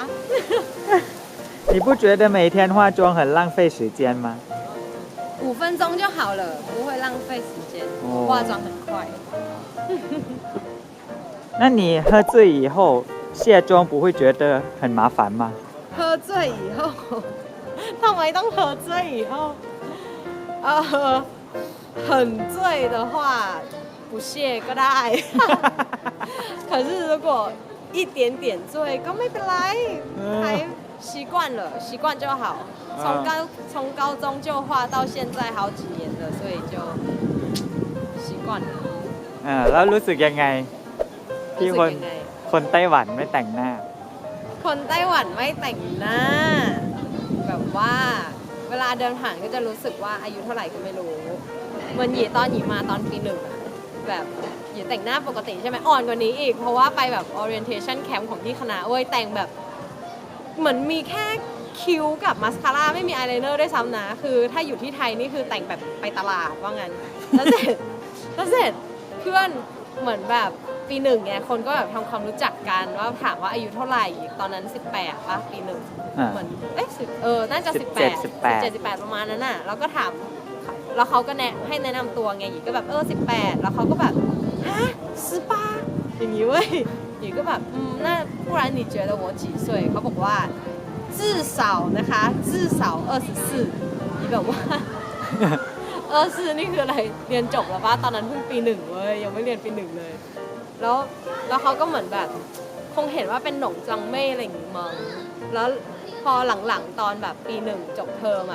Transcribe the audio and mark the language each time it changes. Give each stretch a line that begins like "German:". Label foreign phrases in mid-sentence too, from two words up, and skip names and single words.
Chinese: 你不觉得每天化妆很浪费时间吗 5分钟就好了，不会浪费时间，哦化妆很快。那你喝醉以后卸妆不会觉得很麻烦吗？喝醉以后，
Thai: ทำไมต้อง
Chinese: 喝醉以后？很醉的话不卸
Thai: ก็ได้
Chinese: 可是如果一点点醉
Thai: ก็ไม่เป็นไร
Chinese: 还习惯了，习惯就好。从高中就画到现在好几年了，所以就习惯了。
Thai: แล้วรู้สึกยังไงที่ รู้สึกยังไง คนไต้หวันไม่แต่งหน้า คนไต้หวันไม่แต่งหน้า แบบว่าเวลาเดินผ่านก็จะรู้สึกว่าอายุเท่าไหร่ก็ไม่รู้เหมือนหยีตอนหยีมาตอนปี 1อะแบบหยีแต่งหน้าปกติใช่ไหมอ่อนกว่านี้อีกเพราะว่าไปแบบ
English: orientation camp
Thai: ของที่คณะเว้ยแต่งแบบเหมือนมีแค่คิ้วกับมาสคาร่าไม่มีอายไลเนอร์ด้วยซ้ำนะคือถ้าอยู่ที่ ไทยนี่คือแต่งแบบไปตลาดว่างั้นแล้วเสร็จเพื่อนเหมือนแบบปี 1ไงคนก็แบบทำความรู้จักกันว่าถามว่าอายุเท่าไหร่ตอนนั้น18ป่ะปี 1เหมือนน่าจะ17 18ประมาณนั้นน่ะแล้วก็ถามแล้วเขาก็ให้แนะนำตัวไงหยีก็ แบบ18แล้วเขาก็แบบฮะ18อย่างนี้เว้ยหยีก็แบบน่า
Chinese: 不然你觉得我几岁
Thai: เขาบอกว่า至少นะคะ至少 24หยีแบบว่า24นี่คืออะไรเรียนจบแล้วป่ะตอนนั้นเพิ่งปี 1เว้ยยังไม่เรียนปี 1เลยแล้วเขาก็เหมือนแบบคงเห็นว่าเป็นหนงจังเม่อะไรอย่างงี้มั้งแล้วพอหลังๆตอนแบบปี 1จบเทอมอ่ะ